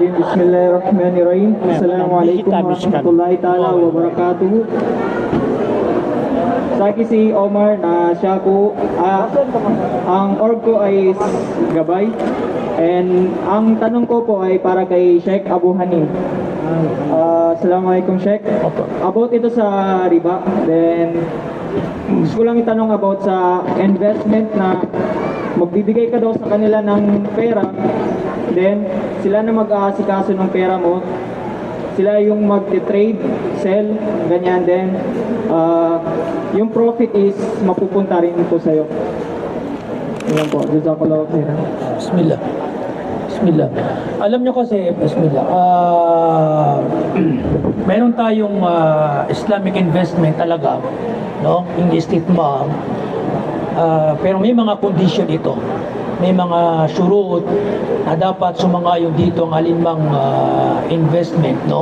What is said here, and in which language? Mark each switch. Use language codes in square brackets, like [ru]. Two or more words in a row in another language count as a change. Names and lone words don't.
[ar] بسم الله الرحمن الرحيم. السلام عليكم ورحمة الله تعالى وبركاته. [tl] Sa akin si Omar na siya ko, ang org ko ay Gabay. And ang tanong ko po ay para kay Sheikh Abu Hanim. [ar] السلام عليكم شيخ. [tl] About ito sa riba, then gusto ko lang itanong about sa investment na magbibigay ka daw sa kanila ng pera, then sila na mag-aasikaso ng pera mo, sila yung mag-trade, sell, ganyan, then yung profit is mapupunta rin po sa'yo. Yan po, [ar] جزاك الله خيرا. بسم الله. بسم الله. [tl] Alam nyo kasi, Bismillah, meron tayong [en] Islamic investment [tl] talaga, no? Yung istithmar. Pero may mga condition ito. May mga syurut na dapat sumangayon dito ang alinmang investment, no?